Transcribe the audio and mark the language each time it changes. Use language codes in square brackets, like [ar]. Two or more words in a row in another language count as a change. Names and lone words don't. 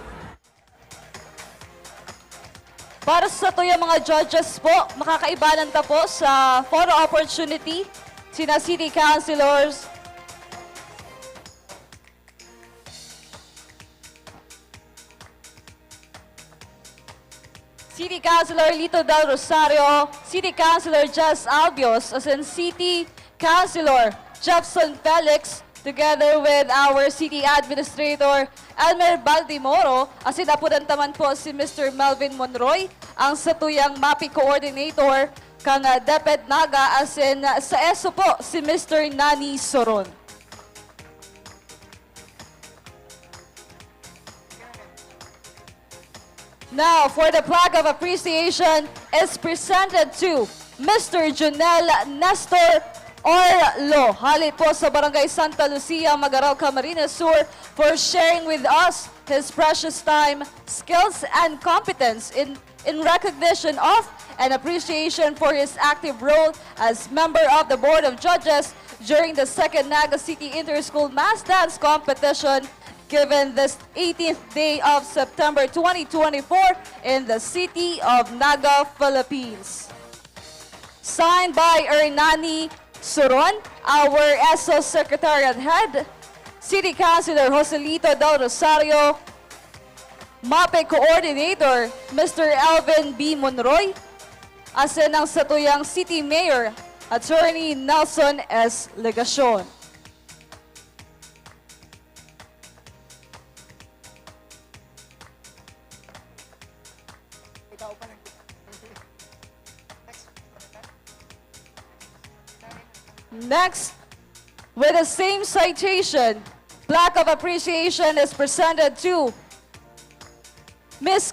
[bik] Para sa tuyo mga judges po, makakaibanan ta po sa [en] photo opportunity, [bik] sina City Councilors, City Councilor Lito Del Rosario, City Councilor Jess Albios, as in City Councilor Jefferson Felix, [en] together with our City Administrator [bik] Elmer Baldimoro, as in apunan taman po si Mr. Melvin Monroy, ang satuyang MAPI Coordinator kang DepEd Naga, as in sa ESO po si Mr. Nani Soron. [en] Now, for the plaque of appreciation is presented to Mr. [bik] Junel Nestor Orlo, halit po sa Barangay Santa Lucia, Magaraw, Camarines Sur, [en] for sharing with us his precious time, skills, and competence in recognition of and appreciation for his active role as member of the Board of Judges during the second Naga City Inter-School Mass Dance Competition given this 18th day of September 2024 in the city of Naga, Philippines. Signed by Ernani Soron, our ESO Secretariat Head, City Councilor Joselito Del Rosario, MAPE Coordinator Mr. Elvin B. [bik] Monroy, asin ang satuyang City Mayor Attorney Nelson S. Legacion. [en] Next, with the same citation, plaque of appreciation is presented to Ms.